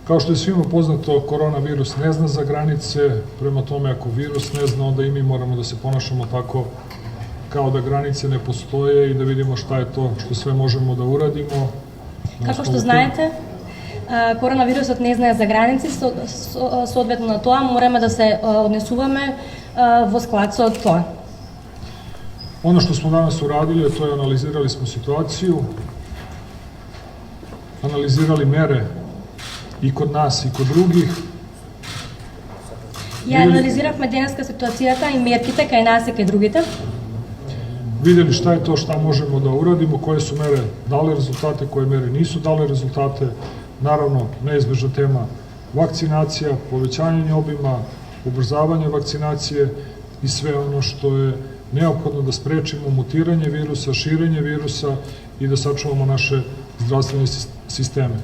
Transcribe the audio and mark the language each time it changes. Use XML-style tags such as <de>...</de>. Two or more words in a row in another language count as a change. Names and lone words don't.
<sr>Kao što je svima poznato, koronavirus ne zna za granice, prema tome ako virus ne zna, onda i mi moramo da se ponašamo tako kao da granice ne postoje i da vidimo šta je to što sve možemo da uradimo.</sr> <mk>Како што знаете, коронавирусот не знае за граници, соодветно на тоа мораме да се однесуваме во склад со тоа.</mk> <sr>Ono što smo danas uradili, to je analizirali smo situaciju, analizirali mere i kod nas i kod drugih.</sr> <mk>Ја анализиравме денеска ситуацијата и мерките кај нас и кај другите.</mk> <sr>Videli šta je to šta možemo da uradimo, koje su mere dale rezultate, koje mere nisu dale rezultate. Naravno, neizbežna tema vakcinacija, povećanje obima, ubrzavanje vakcinacije i sve ono što je neophodno da sprečimo mutiranje virusa, širenje virusa i da sačuvamo naše zdravstvene sisteme.</sr>